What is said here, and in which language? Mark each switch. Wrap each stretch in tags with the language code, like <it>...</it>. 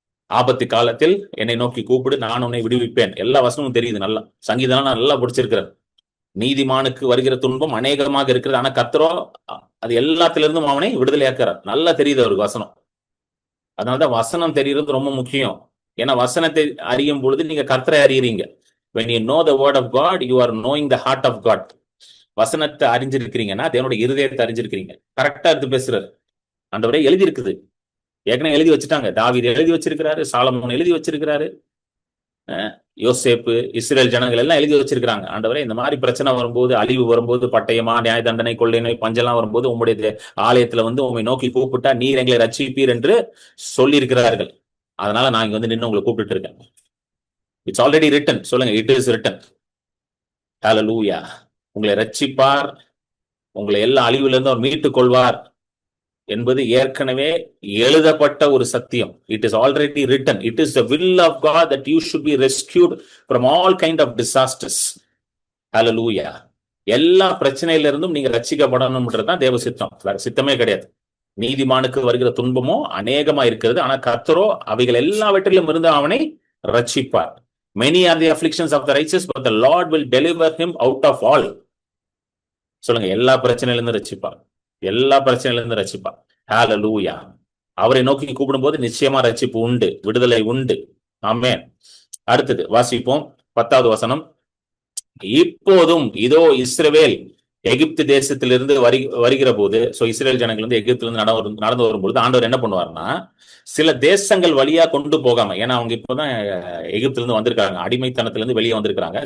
<ta>ஆபத்து காலத்தில் என்னை நோக்கி கூப்பிடு, நான் உன்னை விடுவிப்பேன். எல்லா வசனமும் தெரியுது நல்லா. சங்கீதம் நல்லா படிச்சிருக்கிறார். நீதிமானுக்கு வருகிற துன்பம் அநேகமாக இருக்கிறது, ஆனா கர்த்தரோ அது எல்லாத்திலிருந்தும் அவனை விடுதலையாக்குறார். நல்லா தெரியுது அவருக்கு வசனம். அதனாலதான் வசனம் தெரியுறது ரொம்ப முக்கியம். ஏன்னா வசனத்தை அறியும் பொழுது நீங்க கர்த்தரை அறியறீங்க.</ta> <en>when you know the word of God, you are knowing the heart of God.</en> <ta>வசனத்தை அறிஞ்சிருக்கிறீங்கன்னா தேவனுடைய இருதயத்தை அறிஞ்சிருக்கிறீங்க. கரெக்டா எடுத்து பேசுறாரு. ஆண்டவரே எழுதி இருக்குது, ஏற்கனவே எழுதி வச்சுட்டாங்க. தாவீது எழுதி வச்சிருக்கிறாரு, சாலமோன் எழுதி வச்சிருக்கிறாரு, யோசேப்பு, இஸ்ரேல் ஜனங்கள் எல்லாம் எழுதி வச்சிருக்கிறாங்க. ஆண்டவரே, இந்த மாதிரி பிரச்சனை வரும்போது, அழிவு வரும்போது, பட்டயமா, நியாய தண்டனை, கொள்ளை நோய், பஞ்செல்லாம் வரும்போது உங்களுடைய ஆலயத்துல வந்து உண்மை நோக்கி கூப்பிட்டா நீர் எங்களை ரட்சிப்பீர் என்று சொல்லியிருக்கிறார்கள். அதனால நான் இங்க வந்து நின்று உங்களை கூப்பிட்டு இருக்கேன்.</ta> <en>It's already written.</en> <ta>சொல்லுங்க,</ta> <en>It is written.</en> <ta>ஹல்லேலூயா. உங்களை ரட்சிப்பார், உங்களை எல்லா அழிவுல இருந்து அவர் மீட்டுக் கொள்வார் என்பது ஏற்கனவே எழுதப்பட்ட ஒரு சத்தியம்.</ta> <en>It is already written. It is the will of God that you should be rescued from all kind of disasters. Hallelujah.</en> <ta>எல்லா பிரச்சனையில இருந்தும் நீங்க ரட்சிக்கப்படணும்ன்றதுதான் தேவ சித்தம், வேற சித்தமே கிடையாது. நீதிமானுக்கு வருகிற துன்பமோ அநேகமா இருக்கிறது, ஆனா கர்த்தரோ அவைகள் எல்லாவற்றிலும் இருந்து அவனை ரட்சிப்பார்.</ta> <en>Many are the afflictions of the righteous, but the Lord will deliver him out of all.</en> <ta>சொல்லுங்க, எல்லா பிரச்சனையில இருந்து ரட்சிப்பார், எல்லா பிரச்சனையில இருந்து ரட்சிப்பார். ஹல்லேலூயா. அவரை நோக்கி கூப்பிடும் போது நிச்சயமா ரட்சிப்பு உண்டு, விடுதலை உண்டு. ஆமென். அடுத்தது வாசிப்போம் 10வது வசனம். இப்போதும் இதோ இஸ்ரவேல் எகிப்து தேசத்திலிருந்து வருகிற போது, சோ இஸ்ரேல் ஜனங்கள் வந்து எகிப்திலிருந்து நடந்து வரும்பொழுது ஆண்டவர் என்ன பண்ணுவார்னா, சில தேசங்கள் வழியா கொண்டு போகாம, ஏன்னா அவங்க இப்பதான் எகிப்திலிருந்து வந்திருக்காங்க, அடிமைத்தனத்திலிருந்து வெளியே வந்திருக்காங்க.</ta>